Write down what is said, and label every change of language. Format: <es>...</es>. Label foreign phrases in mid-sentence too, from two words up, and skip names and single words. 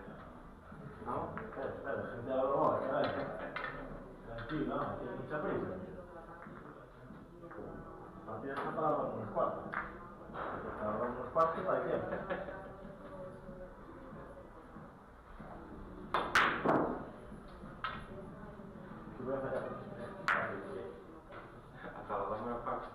<es>No, espera,</es> <it>sentiamo la voce, dai. Tranquillo, no, c'è</it> <es>mucha prisa.</es> <it>Ma ti lascio parlare con uno spazio. Parlare con uno spazio fai tempo. Ci vuoi fare?</it> <es>Hasta las 2 menos cuarto.</es>